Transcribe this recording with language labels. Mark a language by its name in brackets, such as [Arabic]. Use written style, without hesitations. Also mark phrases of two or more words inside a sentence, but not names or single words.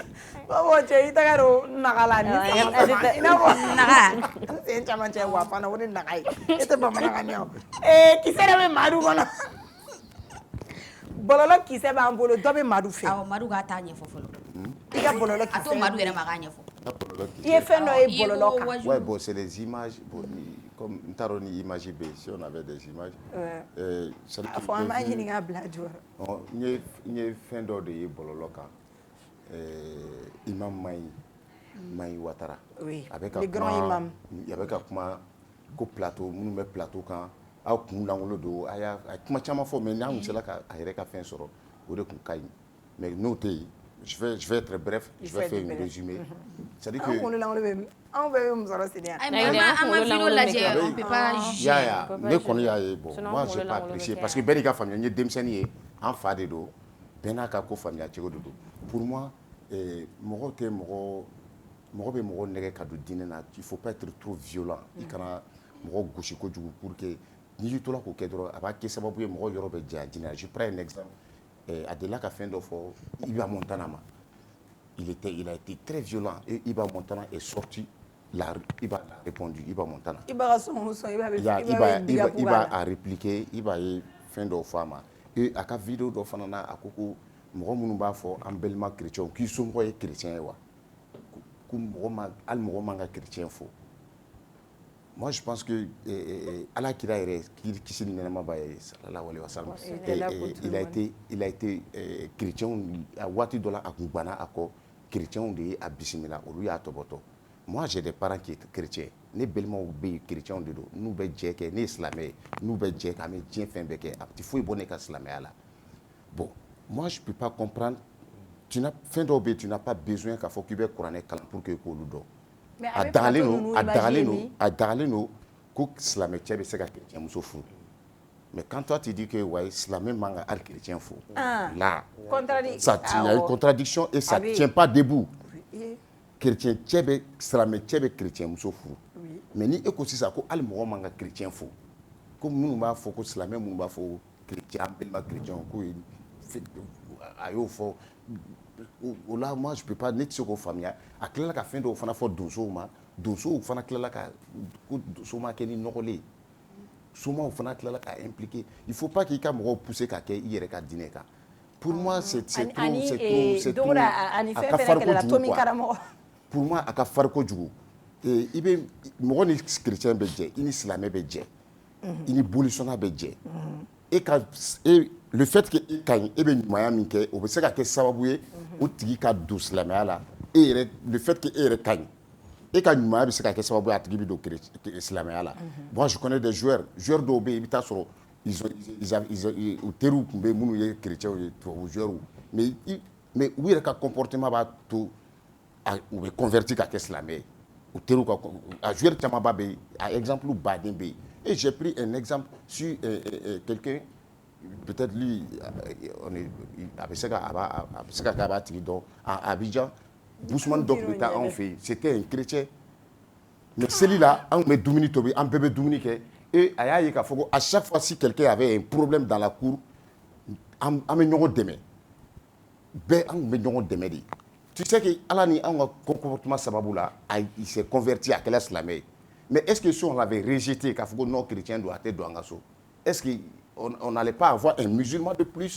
[Bambara] Babo cɛ i tɛgɛ don naga la ni i n'a fɔ naga sen caman cɛ wa fana o de naga ye e tɛ bamanankan mɛn o. Kisɛ de bɛ Madu kɔnɔ. Bɔlɔlɔ kisɛ b'an bolo dɔ bɛ Madu fɛ. Awɔ Madu k'a taa ɲɛfɔ fɔlɔ. I ka bɔlɔlɔ kisɛ. A to Madu yɛrɛ ma k'a ɲɛfɔ. I ye fɛn dɔ ye bɔlɔlɔ kan. [French] Ouais bon c'est les images comme [Bambara] n t'a dɔn ni image bɛ yen [French] si on avait des images. [Bambara] A fɔ an b'a ɲini k'a bila jɔ. N ye fɛn dɔ de ye bɔlɔlɔ kan. Imam Mayi Watara. [French] Oui le grand imam. [Bambara] A bɛ ka kuma ko plateau minnu bɛ plateau kan. Aw kun lankolon don a y'a kuma caman fɔ mais n'a kun sera ka a yɛrɛ ka fɛn sɔrɔ o de kun ka ɲi mais n'o tɛ yen [French] je vais être bref je vais faire un résumé c'est à dire que [Bambara] anw kunkolo lankolon bɛ anw bɛɛ bɛ musɔrɔ sini yan. An ma vidéo lajɛ [French] on peut pas juger. [Bambara] ne kɔni y'a ye [French] bon moi j'ai pas apprécié parce que [Bambara] bɛɛ n'i ka faamuya n ye denmisɛnnin ye an fa de don bɛɛ n'a ka ko faamuya cogo de don [French] pour moi [Bambara] mɔgɔ tɛ mɔgɔ bɛ mɔgɔ nɛgɛ ka don diinɛ na [French] il faut pas être trop violent [Bambara] i kana mɔgɔ gosi kojugu [French] pour que [Bambara] n'i y'i tola k'o kɛ dɔrɔn a b'a kɛ sababu ye mɔgɔ yɔrɔ bɛ janya diinɛ na [French] je prends un exemple [Bambara] a delila ka fɛn dɔ fɔ Iba Montana ma [French] il a été très violent et Iba Montana est sorti Iba a répondu Iba Montana Iba a répliqué [Bambara] Iba ye fɛn dɔ fɔ a ma et a ka vidéo dɔ fana na a ko ko mɔgɔ minnu b'a fɔ an bɛlima chrétien k'i somɔgɔ ye chrétien ye wa ko hali mɔgɔ man ka chrétien fɔ. [French] Moi, je pense que [Bambara] Allah kira yɛrɛ kisi ni nɛɛma b'a ye [Arabic] sallallahu alayhi wa sallam [French] il a été chrétien [Bambara] a waati dɔ la a kun banna a kɔ chrétiens de ye a bisimila olu y'a tɔbɔtɔ. [French] Moi j'ai des parents qui sont chrétiens [Bambara] ne balimaw bɛ yen chrétiens de don n'u bɛ jɛ kɛ ne ye silamɛ ye n'u bɛ jɛ kɛ an bɛ diɲɛ fɛn bɛɛ kɛ a tɛ foyi bɔ ne ka silamɛya la. [French] Bon moi je peux pas comprendre [Bambara] fɛn dɔw bɛ yen [French] tu n'as pas besoin [Bambara] k'a fɔ k'i bɛ kuranɛ kalan [French] pour que [Bambara] k'olu dɔn. A dagalen don ko silamɛ cɛ bɛ se ka chrétien muso furu. [French] Mais quand toi tu dis que ouais, [Bambara] silamɛ man ka hali chrétien furu. [French] Là, ça il y a une contradiction et ça ne tient pas debout. [Bambara] Chrétien cɛ bɛ silamɛ cɛ bɛ chrétien muso furu. Mais ni e ko sisan ko hali mɔgɔ man ka chrétien furu. Ko minnu b'a fɔ ko silamɛ minnu b'a fɔ chrétien an bɛnba chrétien ko a y'o fɔ o la [French] moi je peux pas [Bambara] ne tɛ se k'o faamuya a tilala ka fɛn dɔw fana fɔ donsow ma donsow fana tilala ka ko donso ma kɛ ni nɔgɔlen ye somaw fana tilala ka impliquer [French] il faut pas [Bambara] k'i ka mɔgɔw pousser ka kɛ i yɛrɛ ka diinɛ kan [French] pour moi c'est trop [Bambara] a ka farin kojugu [French] quoi pour moi [Bambara] a ka farin kojugu i bɛ mɔgɔ ni chrétien bɛ jɛ i ni silamɛ bɛ jɛ i ni bolisɔnna bɛ jɛ [French] le fait que [Bambara] e ka ɲi e bɛ ɲumanya min kɛ o bɛ se ka kɛ sababu ye o tigi ka don silamɛya la [French] le fait que [Bambara] e yɛrɛ ka ɲi e ka ɲumanya bɛ se ka kɛ sababu ye a tigi bɛ don silamɛya la [French] moi je connais des joueurs [Bambara] dɔw bɛ yen i bɛ taa sɔrɔ u teriw tun bɛ minnu ye chrétiens ye tubabu [French] joueurs mais [Bambara] u yɛrɛ ka comportement b'a to u bɛ converti ka kɛ silamɛ ye u teriw ka a joueur camanba bɛ yen a exemple baden bɛ yen [French] et j'ai pris un exemple sur quelqu'un peut-être lui [Bambara] a bɛ se ka kɛ a b'a tigi dɔn [French] à Abidjan [Bambara] Bousmane dɔ tun bɛ taa anw fɛ yen [French] c'était un chrétien [Bambara] mais seli la anw tun bɛ dumuni tobi an bɛɛ bɛ dumuni kɛ et a y'a ye k'a fɔ ko [French] à chaque fois si quelqu'un avait un problème dans la cour [Bambara] an bɛ ɲɔgɔn dɛmɛ bɛɛ an tun bɛ ɲɔgɔn dɛmɛ de [French] tu sais que [Bambara] ala ni anw ka comportement sababu la [French] il s'est converti [Bambara] a kɛla silamɛ ye [French] mais est-ce que si on l'avait rejeté [Bambara] k'a fɔ ko non chrétien don a tɛ don an ka so [French] est-ce que on n'allait pas avoir un musulman de plus.